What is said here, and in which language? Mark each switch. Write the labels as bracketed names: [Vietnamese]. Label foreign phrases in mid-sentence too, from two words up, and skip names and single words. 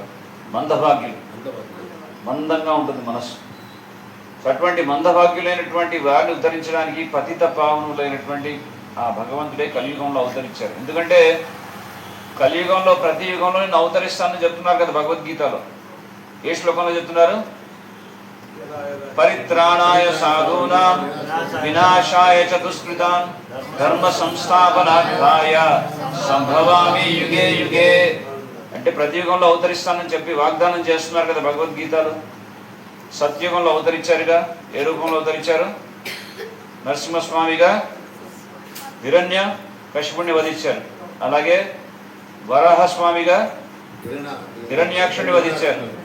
[Telugu] మందభాగ్యులు, మందంగా ఉంటుంది మనస్సు. అటువంటి మందభాగ్యులైనటువంటి వారిని ఉద్ధరించడానికి పతిత పావనులైనటువంటి ఆ భగవంతుడే కలియుగంలో అవతరించారు. ఎందుకంటే కలియుగంలో ప్రతి యుగంలో నేను అవతరిస్తానని చెప్తున్నారు కదా భగవద్గీతలో. ఏ శ్లోకంలో చెప్తున్నారు? [Sanskrit] పరిత్రాణాయ సాధూనాం వినాశాయ చ దుష్కృతాం ధర్మ సంస్థాపనార్థాయ సంభవామి యుగే యుగే. [Telugu] అంటే ప్రతి యుగంలో అవతరిస్తానని చెప్పి వాగ్దానం చేస్తున్నారు కదా భగవద్గీతలో. సత్యుగంలో అవతరించారుగా. ఏ రూపంలో అవతరించారు? నరసింహస్వామిగా హిరణ్య కశిపుణ్ణి వధించారు. అలాగే వరాహస్వామిగా హిరణ్యాక్షుడిని వధించారు.